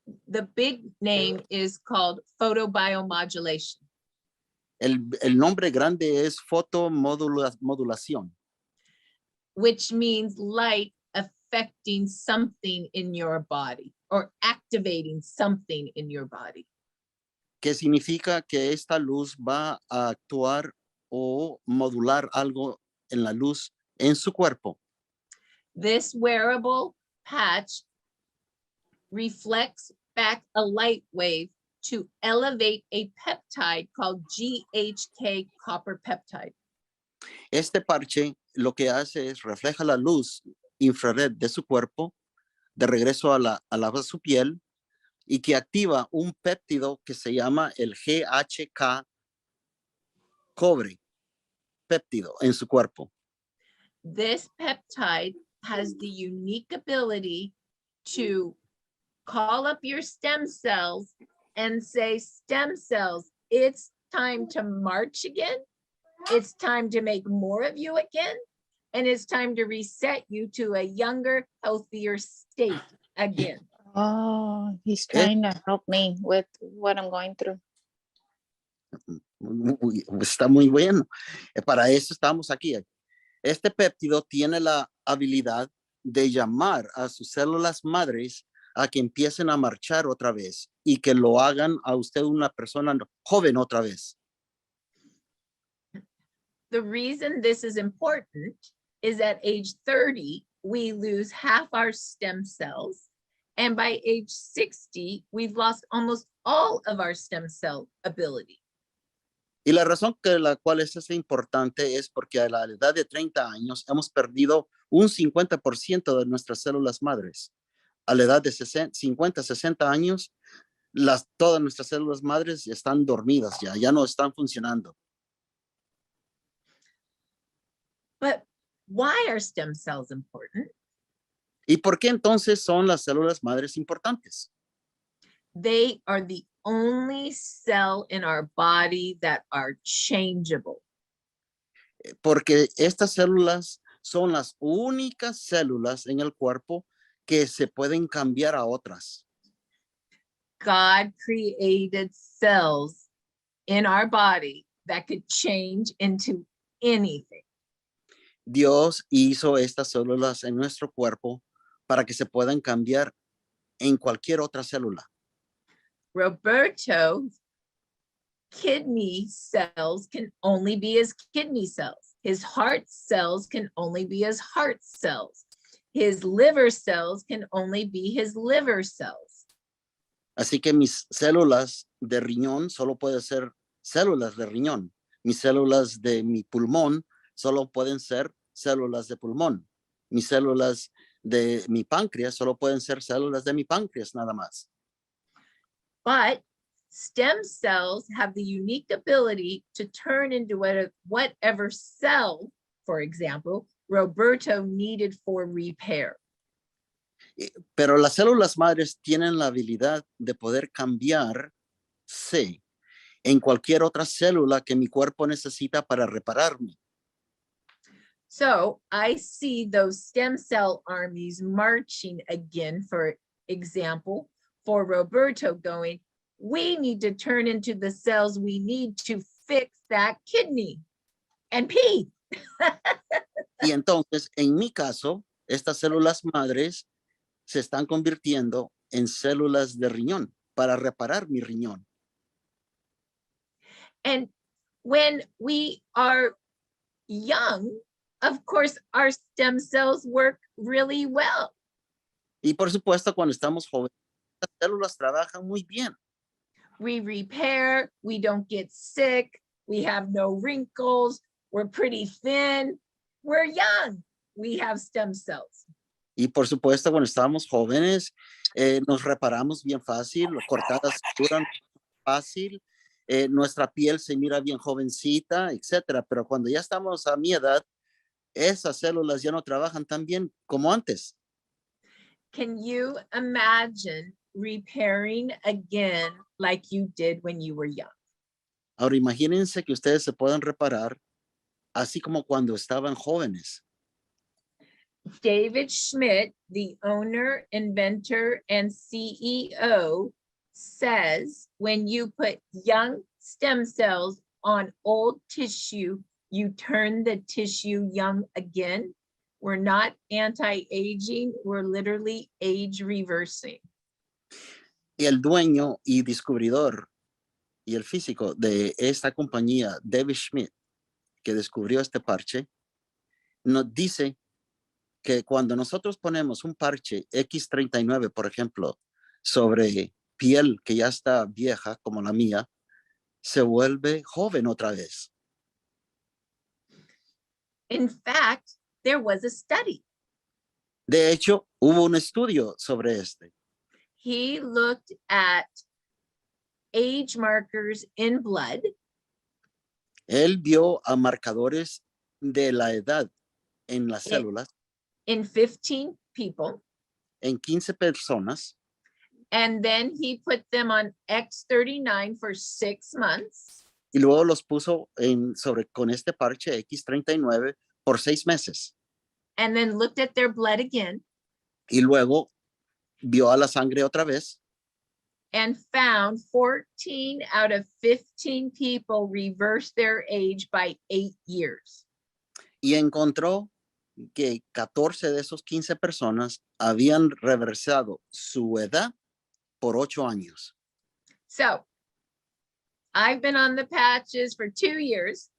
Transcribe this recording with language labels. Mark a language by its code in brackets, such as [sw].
[en] The big name is called photobiomodulation. [es] El nombre grande es fotomodulación, [en] which means light affecting something in your body or activating something in your body. [es] que significa que esta luz va a actuar o modular algo en la luz en su cuerpo. [en] This wearable patch reflects back a light wave to elevate a peptide called GHK copper peptide. [es] Este parche lo que hace es refleja la luz infrared de su cuerpo de regreso a su piel y que activa un péptido que se llama el GHK cobre péptido en su cuerpo. [en] This peptide has the unique ability to call up your stem cells and say, stem cells, it's time to march again. It's time to make more of you again. And it's time to reset you to a younger, healthier state again. Oh, he's trying to help me with what I'm going through. [es] Está muy bueno. Para eso estamos aquí. Este péptido tiene la habilidad de llamar a sus células madres a que empiecen a marchar otra vez y que lo hagan a usted una persona joven otra vez. [en] The reason this is important is at age 30, we lose half our stem cells. And by age 60, we've lost almost all of our stem cell ability. [es] Y la razón que la cual es importante es porque a la edad de 30 años hemos perdido un 50% de nuestras células madres. A la edad de 50, 60 años, todas nuestras células madres están dormidas ya no están funcionando. [en] But why are stem cells important? [es] ¿Y por qué entonces son las células madres importantes? [en] They are the only cell in our body that are changeable. [es] Porque estas células son las únicas células en el cuerpo que se pueden cambiar a otras. [en] God created cells in our body that could change into anything. [es] Dios hizo estas células en nuestro cuerpo para que se puedan cambiar en cualquier otra célula. [en] Roberto's kidney cells can only be his kidney cells. His heart cells can only be his heart cells. His liver cells can only be his liver cells. [es] Así que mis células de riñón solo pueden ser células de riñón. Mis células de mi pulmón solo pueden ser células de pulmón. Mis células de mi páncreas solo pueden ser células de mi páncreas nada más. [en] But stem cells have the unique ability to turn into whatever cell, for example, Roberto needed for repair. [es] Pero las células madres tienen la habilidad de poder cambiarse en cualquier otra célula que mi cuerpo necesita para repararme. [en] So I see those stem cell armies marching again, for example, for Roberto going, we need to turn into the cells we need to fix that kidney and pee. [es] Y entonces, en mi caso, estas células madres se están convirtiendo en células de riñón para reparar mi riñón. [en] And when we are young, of course, our stem cells work really well. [es] Y por supuesto, cuando estamos jóvenes, las células trabajan muy bien. [en] We repair, we don't get sick, we have no wrinkles, we're pretty thin, we're young, we have stem cells. [es] Y por supuesto, cuando estábamos jóvenes, nos reparamos bien fácil, las cortadas duran fácil, nuestra piel se mira bien jovencita, etcétera. Pero cuando ya estamos a mi edad, esas células ya no trabajan tan bien como antes. [en] Can you imagine repairing again like you did when you were young? [es] Ahora imagínense que ustedes se puedan reparar así como cuando estaban jóvenes. [en] David Schmidt, the owner, inventor, and CEO, says when you put young stem cells on old tissue, you turn the tissue young again. We're not anti-aging, we're literally age reversing. [es] Y el dueño y descubridor y el físico de esta compañía, David Schmidt, que descubrió este parche, nos dice que cuando nosotros ponemos un parche X39, por ejemplo, sobre piel que ya está vieja como la mía, se vuelve joven otra vez. [en] In fact, there was a study. [es] De hecho, hubo un estudio sobre este. [en] He looked at age markers in blood. [es] Él vio a marcadores de la edad en las Yeah. células [en] In 15 people, [es] en 15 personas [en] and then he put them on X39 for 6 months. [es] y luego los puso con este parche X39 por 6 meses. [en] And then looked at their blood again [es] Y luego vio a la sangre otra vez [en] and found 14 out of 15 people reversed their age by 8 years. [es] y encontró que 14 de esos 15 personas habían reversado su edad por 8 años. [en] So I've been on the patches for 2 years.